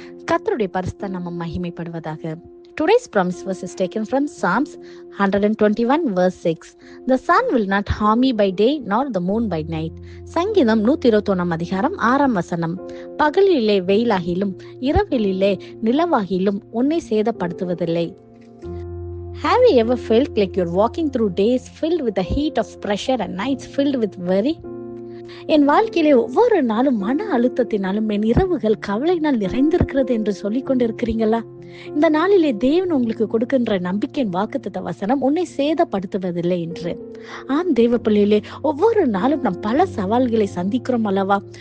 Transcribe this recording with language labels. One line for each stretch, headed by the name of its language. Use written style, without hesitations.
Tamil: கர்த்தருடைய பரிசுத்த நாமம் மகிமைப்படுவதாக.
English: Today's promise verse is taken from Psalms 121 verse 6. The sun will not harm me by day nor the moon by night.
Tamil: சங்கீதம் 121 அதிகாரம் 6 வசனம். பகலிலே வெயிலாகிலும் இரவிலே நிலவாகிலும் உன்னை சேதப்படுத்துவதில்லை.
English: Have you ever felt like you're walking through days filled with the heat of pressure and nights filled with worry?
Tamil: என் வாழ்க்கையிலே ஒவ்வொரு நாளும் மன அழுத்தத்தினாலும் என் இரவுகள் கவலையினால் நிறைந்திருக்கிறது என்று சொல்லிக் கொண்டிருக்கிறீங்களா? இந்த நாளிலே தேவன் உங்களுக்கு கொடுக்கின்ற நம்பிக்கையின் வாக்குத்தத்த வசனம் உன்னை சேதப்படுத்துவதில்லை என்று. ஆம் தேவ பிள்ளையிலே, ஒவ்வொரு நாளும் நாம் பல சவால்களை சந்திக்கிறோம் அல்லவா?